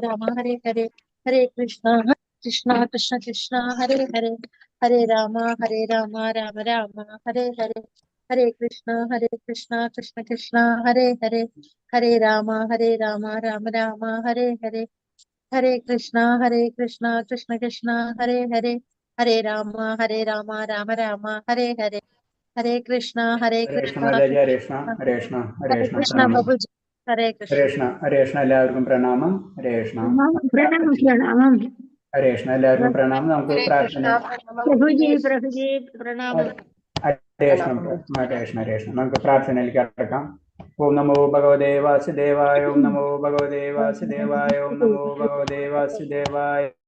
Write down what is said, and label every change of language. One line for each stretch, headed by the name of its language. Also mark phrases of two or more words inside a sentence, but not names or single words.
Malayalam: Rama Hare Hare Hare Krishna Krishna Krishna Hare Hare Hare Rama Rama Rama Hare Hare Hare Krishna Krishna Krishna Hare Hare Hare Rama Rama Rama Hare Hare Hare Krishna Krishna Krishna Hare Hare Hare Rama Rama Rama Hare Hare Hare Krishna Hare Krishna Mataji, Hare Krishna, Hare Krishna, Hare Hare Krishna, Krishna Pranamam. Babuji Hare Krishna Hare Krishna, എല്ലാവർക്കും പ്രണാമം. ഹരേ കൃഷ്ണ. പ്രണാമം. ഹരേ കൃഷ്ണ, എല്ലാവർക്കും പ്രണാമം. നമുക്ക് പ്രാർത്ഥന. പ്രഭുജി പ്രണാമം. ഹരേ കൃഷ്ണ, ഹരേ കൃഷ്ണ, ഹരേ കൃഷ്ണ. നമുക്ക് പ്രാർത്ഥനയിലേക്ക് കടക്കാം.
Sanskrit: ഓം നമോ ഭഗവതേ വാസുദേവായ, ഓം നമോ ഭഗവതേ വാസുദേവായ, ഓം നമോ ഭഗവതേ വാസുദേവായ.